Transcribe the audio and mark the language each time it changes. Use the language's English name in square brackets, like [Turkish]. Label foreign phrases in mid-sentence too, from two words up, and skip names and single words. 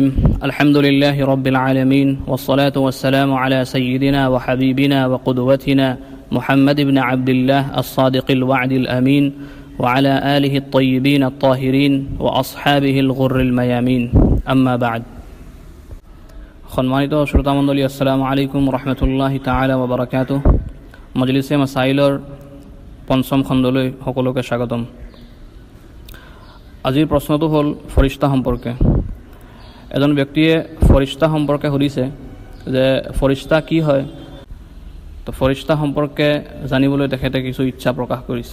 [Arabic] الحمد لله رب العالمين، والصلاة والسلام على سيدنا وحبيبنا وقدوتنا محمد بن عبد الله الصادق الوعد الأمين وعلى آله الطيبين الطاهرين وأصحابه الغر الميامين. أما بعد. [Assamese] সম্মানিত শ্রোতামণ্ডলী, [Arabic] السلام عليكم رحمة الله تعالى وبركاته. [Assamese] মজলিসে মাসাইলৰ পঞ্চম খণ্ডলৈ সকলোকে স্বাগতম। আজিৰ প্ৰশ্নটো হ'ল ফৰিষ্টা সম্পৰ্কে। এজন ব্যক্তিয়ে ফৰিষ্টা সম্পৰ্কে সুধিছে যে ফৰিষ্টা কি হয়। তো ফৰিষ্টা সম্পৰ্কে জানিবলৈ তেখেতে কিছু ইচ্ছা প্ৰকাশ কৰিছে।